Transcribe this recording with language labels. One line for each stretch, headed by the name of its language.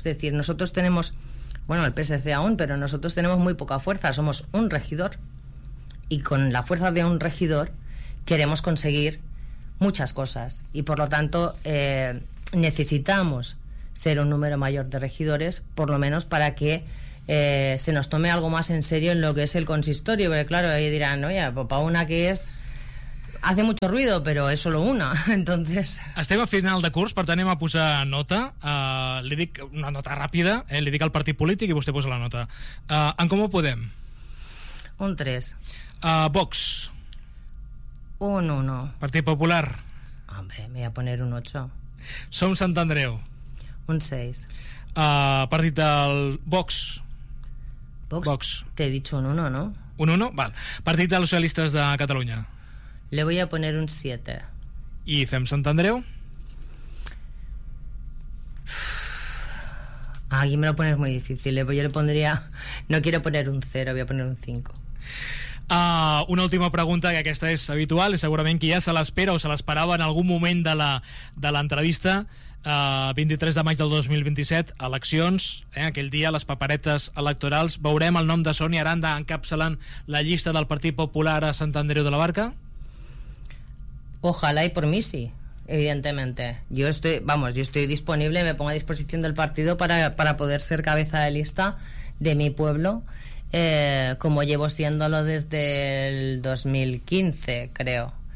Spanish: Es decir, nosotros tenemos, bueno, el PSC aún, pero nosotros tenemos muy poca fuerza, somos un regidor, y con la fuerza de un regidor queremos conseguir muchas cosas, y por lo tanto necesitamos ser un número mayor de regidores, por lo menos para que se nos tome algo más en serio en lo que es el consistorio, porque claro, ahí dirán, oye, para una que es... Hace mucho ruido,
Catalan: però és
Spanish: solo una, entonces...
Catalan: Estem a final de curs, per tant, anem a posar nota. Li dic una nota ràpida, li dic al partit polític i vostè posa la nota. En Comú Podem?
Spanish: Un 3.
Catalan: Vox?
Spanish: Un 1.
Catalan: Partit Popular?
Spanish: Hombre, me voy a poner un 8.
Catalan: Som Sant Andreu?
Spanish: Un 6.
Catalan: Partit del Vox?
Spanish: Vox? Te he dicho un 1, ¿no?
Catalan: Un 1? Val. Partit dels Socialistes de Catalunya?
Spanish: Le voy a poner un 7.
Catalan: I fem Sant Andreu?
Spanish: Aquí me lo pones muy difícil. Yo le pondría... No quiero poner un 0, voy a poner un 5.
Catalan: Una última pregunta, que aquesta és habitual, segurament que ja se l'espera o se l'esperava en algun moment de l'entrevista. 23 de maig del 2027, eleccions, aquell dia les paperetes electorals. Veurem el nom de Sonia Aranda encapçalant la llista del Partit Popular a Sant Andreu de la Barca?
Spanish: Ojalá y por mí sí, evidentemente. Yo estoy disponible, me pongo a disposición del partido para poder ser cabeza de lista de mi pueblo, como llevo siéndolo desde el 2015, creo.